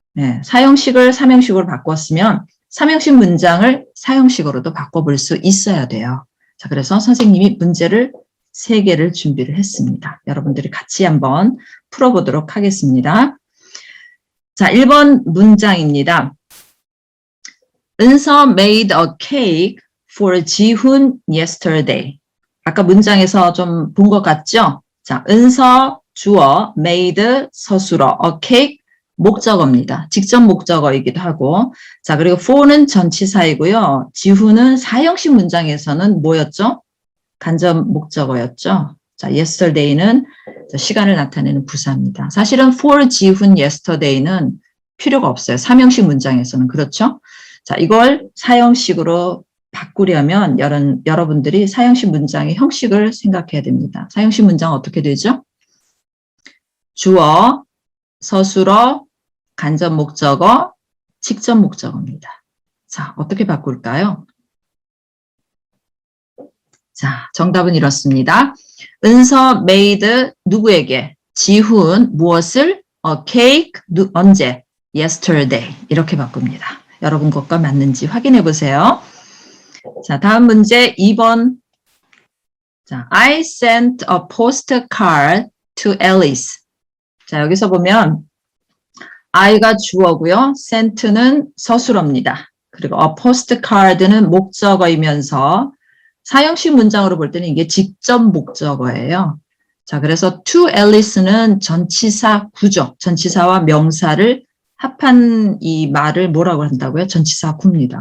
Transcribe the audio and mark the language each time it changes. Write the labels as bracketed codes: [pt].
[ko] 네, 사형식을 삼형식으로 바꿨으면 삼형식 문장을 사형식으로도 바꿔볼 수 있어야 돼요. 자, 그래서 선생님이 문제를 3개를 준비를 했습니다. 여러분들이 같이 한번 풀어보도록 하겠습니다. 자, 1번 문장입니다. [en] 은서 made a cake for 지훈 yesterday. [ko] 아까 문장에서 좀 본 것 같죠? 자, 은서 주어 made 서술어 [en] a cake [ko] 목적어입니다. 직접 목적어이기도 하고. 자, 그리고 for는 전치사이고요. 지훈은 사형식 문장에서는 뭐였죠? 간접 목적어였죠. 자, yesterday는 시간을 나타내는 부사입니다. 사실은 [en] for 지훈 yesterday [ko] 는 필요가 없어요. 삼형식 문장에서는. 그렇죠? 자, 이걸 사형식으로 바꾸려면 여러분들이 사형식 문장의 형식을 생각해야 됩니다. 사형식 문장은 어떻게 되죠? 주어, 서술어, 간접 목적어, 직접 목적어입니다. 자, 어떻게 바꿀까요? 자, 정답은 이렇습니다. 은서 made 누구에게? 지훈 무엇을? [en] A cake [ko] 언제? Yesterday 이렇게 바꿉니다. 여러분 것과 맞는지 확인해 보세요. 자, 다음 문제 2번. [en] 자, I sent a postcard to Alice. [ko] 자, 여기서 보면 I가 주어고요. sent는 서술어입니다. 그리고 [en] a postcard [ko] 는 목적어이면서 사형식 문장으로 볼 때는 이게 직접 목적어예요. 자, 그래서 [en] to Alice [ko] 는 전치사 구조, 전치사와 명사를 합한 이 말을 뭐라고 한다고요? 전치사 구입니다.